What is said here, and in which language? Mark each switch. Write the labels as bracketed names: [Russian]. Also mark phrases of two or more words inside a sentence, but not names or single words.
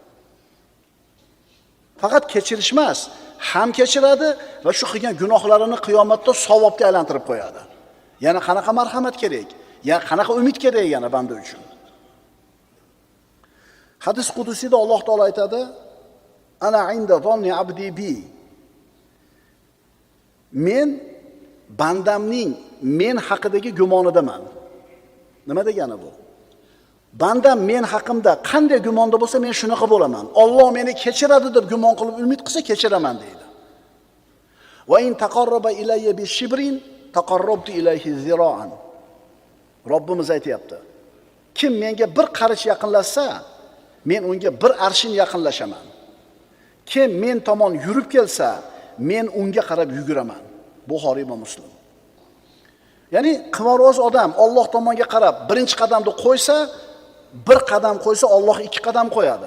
[Uzbek] Faqat kechirish emas, ham kechiradi va shu qilgan gunohlarini qiyomatda savobga aylantirib qo'yadi. Yana qanaqa marhamat kerak? Ya qanaqa umid kerak yana banda uchun? Hadis qudusiyda Alloh taolo aytadi: [Arabic] "أنا عند ظن عبدي بي." [Uzbek] Men bandamning men haqidagi gumonidaman. Nima degani bu? Bandam men haqimda qanday gumonda bo'lsa, men shunaqa bo'laman. Alloh meni kechiradi deb gumon qilib umid qilsa, kechiraman deydi. [Arabic] وإن تقرب إلي بشبر تقربت إليه ذراعا. [Uzbek] Robbimiz aytayapti. Kim menga bir qarich yaqinlashsa, men unga bir arshin yaqinlashaman. Kim men tomon yurib kelsa, men unga qarab yuguraman. Buxoriy va Muslim. Ya'ni qimorvoz odam Alloh tomonga qarab birinchi qadamni qo'ysa, bir qadam qo'ysa, Alloh 2 qadam qo'yadi.